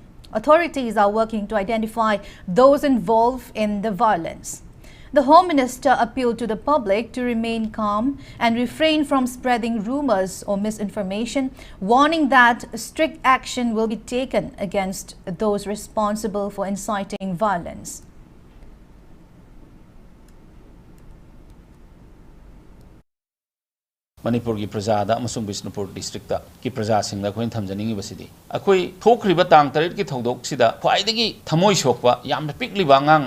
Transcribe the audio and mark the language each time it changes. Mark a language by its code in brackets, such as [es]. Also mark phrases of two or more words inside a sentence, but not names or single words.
[en] Authorities are working to identify those involved in the violence. The Home Minister appealed to the public to remain calm and refrain from spreading rumors or misinformation, warning that strict action will be taken against those responsible for inciting violence. [mni] Manipur ki prajada amasung Bishnupur district ki praja singda khoin thamjaningi basidi akoi thokriba tang tarit ki thodok sida khwaidagi thamoi sokpa yamna pikli wangang